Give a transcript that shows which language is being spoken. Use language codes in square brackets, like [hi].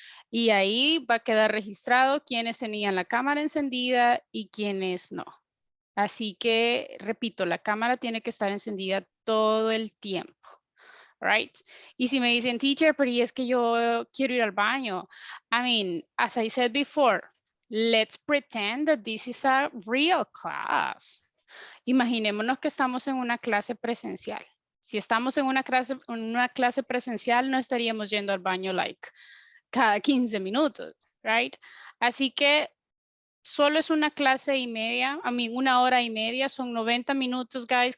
[es] Y ahí va a quedar registrado quiénes tenían la cámara encendida y quiénes no. Así que, repito, la cámara tiene que estar encendida todo el tiempo. [en] Right? [es] Y si me dicen, teacher, pero y es que yo quiero ir al baño. [en] I mean, as I said before, let's pretend that this is a real class. [es] Imaginémonos que estamos en una clase presencial. Si estamos en una clase presencial, no estaríamos yendo al baño [en] like [es] cada 15 minutos, [en] right? [es] Así que solo es una clase y media, a mí 1 hora y media, son 90 minutos, [en] guys.